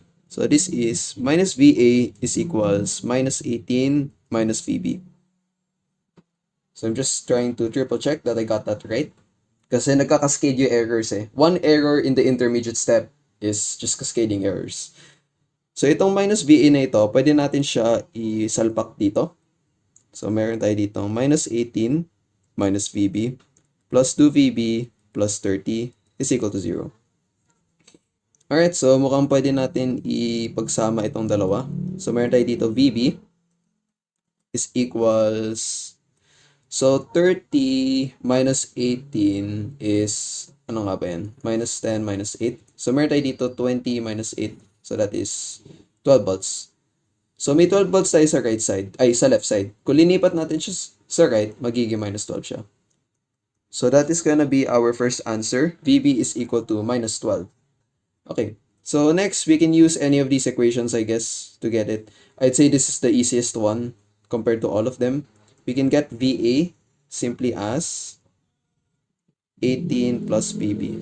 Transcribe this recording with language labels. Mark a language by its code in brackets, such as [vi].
[en] So this is minus VA is equals minus 18 minus VB. So I'm just trying to triple check that I got that right. [tl] Kasi nagkakascade yung errors eh. [en] One error in the intermediate step is just cascading errors. [tl] So itong minus VA na ito, pwede natin siya isalpak dito. [en] So [tl] meron tayo dito [en] minus 18 minus VB plus 2VB plus 30 is equal to 0. [tl] Alright, so mukhang pwede natin ipagsama itong dalawa. [en] So [tl] meron tayo dito [en] VB is equals, so 30 minus 18 is, [tl] ano nga ba yan? [en] Minus 10 minus 8. So [tl] meron tayo dito [en] 20 minus 8. So that is 12 volts. So may 12 volts tayo sa right side, sa left side. [tl] Kung linipat natin siya sa right, magiging minus 12 siya. [en] So that is gonna be our first answer. VB is equal to minus 12. Okay, so next we can use any of these equations, I guess, to get it. I'd say this is the easiest one compared to all of them. We can get VA simply as 18 plus VB.